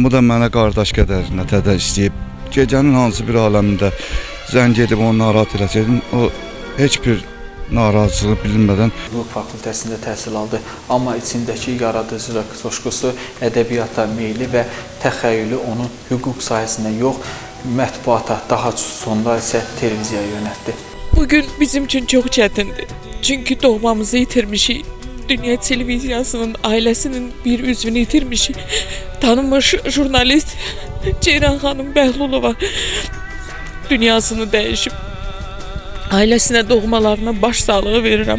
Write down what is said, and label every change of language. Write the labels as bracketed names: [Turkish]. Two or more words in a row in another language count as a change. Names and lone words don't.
[Azerbaijani] Bu da mənə qardaş qədər nətədə istəyib. Gecənin hansı bir aləmində zəng edib onu narahat eləsəydim, o heç bir narazılığı bilmədən Hüquq fakültəsində təhsil aldı, amma içindəki yaradıcılıq coşqusu, ədəbiyyata meyli və təxəyyülü onu hüquq sahəsində yox, mətbuata, daha sonra isə televiziyaya yönəltdi. [Turkish] Bugün bizim için çok çetindir. Çünkü doğmamızı yitirmişik. Dünya Televiziyasının ailesinin bir üzvünü yitirmişik. Tanınmış jurnalist Ceyran Hanım Bəhlulova dünyasını değişip ailesine doğmalarına başsağlığı verirəm.